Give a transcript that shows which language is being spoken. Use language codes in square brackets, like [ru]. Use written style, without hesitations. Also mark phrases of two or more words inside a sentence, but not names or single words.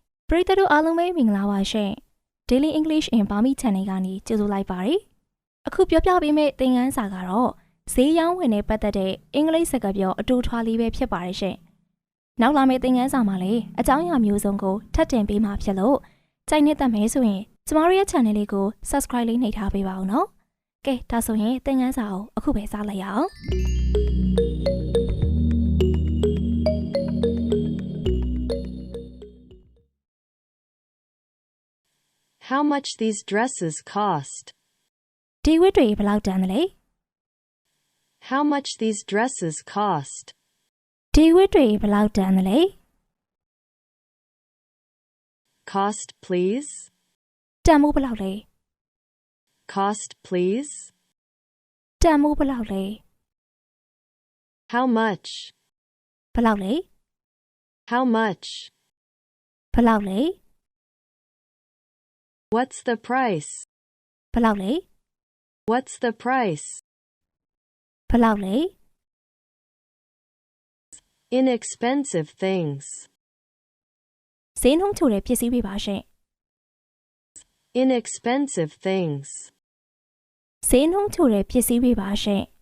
[my] ပရိသတ်တို့အားလုံးပဲမင်္ဂလာပါရှင် Daily English in Burmese Channel ကနေကြိုဆိုလိုက်ပါတယ်အခုပြောပြပေးမယ့်သင်ခန်းစာကတော့ဈေးရောင်းဝင်နဲ့ပတ်သက်တဲ့အင်္ဂလိပ်စကားပြောအတူထွားလေးပဲဖြစ်ပါတယ်ရှင်နောက်လာမယ့်သင်ခန်းစာမှာလည်းအကြောင်းအရာမျိုးစုံကိုထပ်တင်ပေးမှာဖြစ်လို့ကြိုက်နေတဲ့မဲဆိုရင်ကျမတို့ရဲ့ channel လေးကို subscribe လေးနှိပ်ထားပေးပါဦးနော်ကဲဒါဆိုရင်သင်ခန်းစာကိုအခုပဲစလိုက်ရအောင် [en] How much these dresses cost? [my] ဒီဝတ်တွေဘယ်လောက်တန်သလဲ [en] How much these dresses cost? [my] ဒီဝတ်တွေဘယ်လောက်တန်သလဲ [en] Cost, please. [my] တန်မိုးဘယ်လောက်လဲ [en] Cost, please. [my] တန်မိုးဘယ်လောက်လဲ [en] How much? [my] ဘယ်လောက်လဲ [en] How much? [my] ဘယ်လောက်လဲ [en] What's the price? [my] ဘယ်လောက်လဲ [en] What's the price? [my] ဘယ်လောက်လဲ [en] Inexpensive things. [my] ဈေးနှုန်းချိုတဲ့ပစ္စည်းတွေပါရှင် [en] Inexpensive things. [my] ဈေးနှုန်းချိုတဲ့ပစ္စည်းတွေပါရှင်